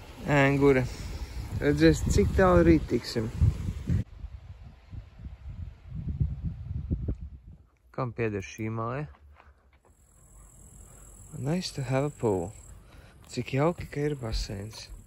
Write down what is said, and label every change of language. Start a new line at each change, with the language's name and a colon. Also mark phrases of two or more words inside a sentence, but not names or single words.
Latvian: ēngura. Redzēs, cik tālu rīt tiksim. Kam pieder šī māja?
English: Nice to have a pool.
Latvian: Cik jauki, ka ir baseins.